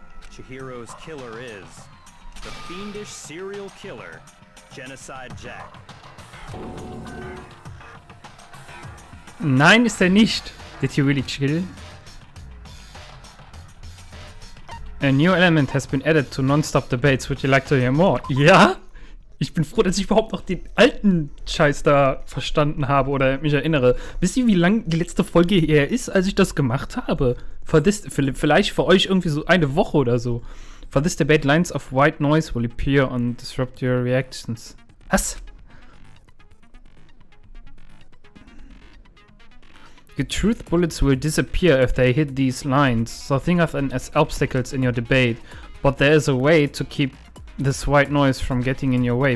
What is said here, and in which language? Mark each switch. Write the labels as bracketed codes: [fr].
[en] Chihiro's killer is the fiendish serial killer, Genocide Jack. [de] Nein, ist er nicht. [en] Did he really chill? A new element has been added to non-stop debates. Would you like to hear more? [de] Ja? Ich bin froh, dass ich überhaupt noch den alten Scheiß da verstanden habe oder mich erinnere. Wisst ihr, wie lang die letzte Folge her ist, als ich das gemacht habe? Vielleicht für euch irgendwie so eine Woche oder so. [en] For this debate, lines of white noise will appear and disrupt your reactions. Was? Your truth bullets will disappear if they hit these lines, so think of them as obstacles in your debate. But there is a way to keep this white noise from getting in your way.